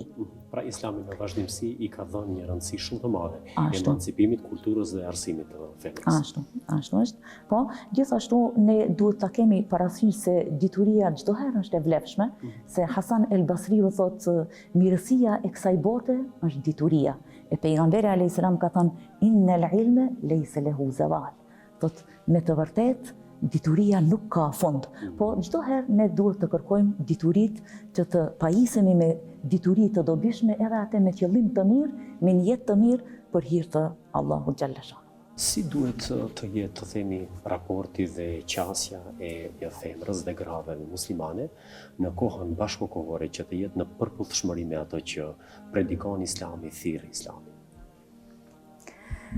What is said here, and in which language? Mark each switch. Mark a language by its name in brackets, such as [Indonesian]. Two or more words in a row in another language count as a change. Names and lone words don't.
[Albanian] Pra Islami në vazhdimsi i ka dhënë një rëndësi shumë të madhe emancipimit, kulturës dhe arsimit të femrës. Ashtu është. Po, gjithashtu ne duhet ta kemi parasysh se dituria çdo herë është e vlefshme, se Hasan el Basriu thotë mirësia e kësaj bote është dituria. E pejgamberi [Arabic] عليه السلام [Albanian] ka thënë [Arabic] إن العلم ليس له زوال. [Albanian] Thotë me të vërtetë dituria nuk ka fund, po çdo herë ne duhet të kërkojmë diturit që të pajisemi me diturit të dobishme edhe atë me qëllim të mirë, me një jetë të mirë për hir të Allahu [Arabic] جل شأنه. [Albanian] Si duhet të jetë, të themi, raporti dhe qasja e femrës dhe grave muslimane në kohën bashkokohore që të jetë në përputhshmëri me ato që predikon Islami, thirr Islami?